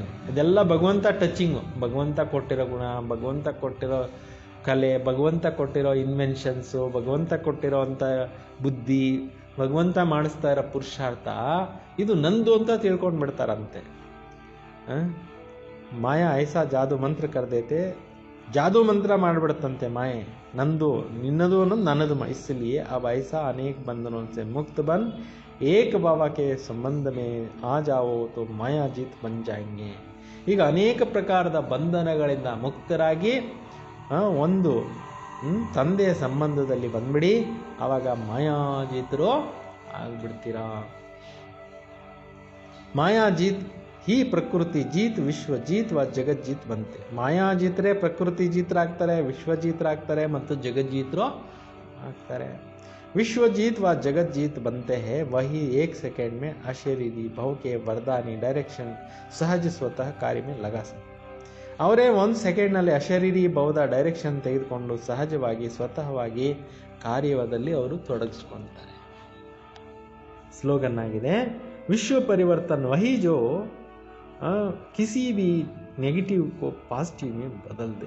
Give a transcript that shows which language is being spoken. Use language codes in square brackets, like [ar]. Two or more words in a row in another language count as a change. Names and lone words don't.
[kn] ಇದೆಲ್ಲ ಭಗವಂತ ಟಚಿಂಗು, ಭಗವಂತ ಕೊಟ್ಟಿರೋ ಗುಣ, ಭಗವಂತ ಕೊಟ್ಟಿರೋ ಕಲೆ, ಭಗವಂತ ಕೊಟ್ಟಿರೋ ಇನ್ವೆನ್ಷನ್ಸು, ಭಗವಂತ ಕೊಟ್ಟಿರೋ ಅಂಥ ಬುದ್ಧಿ, ಭಗವಂತ ಮಾಡಿಸ್ತಾ ಇರೋ ಪುರುಷಾರ್ಥ, ಇದು ನಂದು ಅಂತ ತಿಳ್ಕೊಂಡು ಬಿಡ್ತಾರಂತೆ. [hi] माया ऐसा जादू मंत्र कर देते [kn] ಜಾದೂ ಮಂತ್ರ ಮಾಡಿಬಿಡುತ್ತಂತೆ ಮಾಯೆ. ನಂದು ನಿನ್ನದು ಅನ್ನೋದು ನನ್ನದು [hi] इसलिए अब ऐसा अनेक बंधनों से मुक्त बन एक बाबा के संबंध में आ जाओ तो माया जीत बन जाएंगे. [kn] ಈಗ ಅನೇಕ ಪ್ರಕಾರದ ಬಂಧನಗಳಿಂದ ಮುಕ್ತರಾಗಿ ಒಂದು ತಂದೆಯ ಸಂಬಂಧದಲ್ಲಿ ಬಂದ್ಬಿಡಿ, ಆವಾಗ ಮಾಯಾಜೀತರು ಆಗ್ಬಿಡ್ತೀರಾ. [hi] मायाजीत ही प्रकृति जीत विश्व जीत व जगज्जीत बनते. [kn] ಮಾಯಾಜೀತರೇ ಪ್ರಕೃತಿ ಜೀತರಾಗ್ತಾರೆ, ವಿಶ್ವಜೀತರಾಗ್ತಾರೆ ಮತ್ತು ಜಗಜ್ಜೀತರು ಆಗ್ತಾರೆ. [hi] विश्वजीत व जगतजीत बनते हैं वही एक सेकेंड में अशरीरी भाव के वरदानी डायरेक्शन सहज स्वतः कार्य में लगा सकते. [kn] ಅವರೇ ಒಂದು ಸೆಕೆಂಡ್ನಲ್ಲಿ ಅಶರೀರಿ ಭಾವದ ಡೈರೆಕ್ಷನ್ ತೆಗೆದುಕೊಂಡು ಸಹಜವಾಗಿ ಸ್ವತಃವಾಗಿ ಕಾರ್ಯದಲ್ಲಿ ಅವರು ತೊಡಗಿಸ್ಕೊಳ್ತಾರೆ. ಸ್ಲೋಗನ್ ಆಗಿದೆ, [hi] विश्व परिवर्तन वही जो किसी भी नेगेटिव को पॉजिटिव में बदल दे.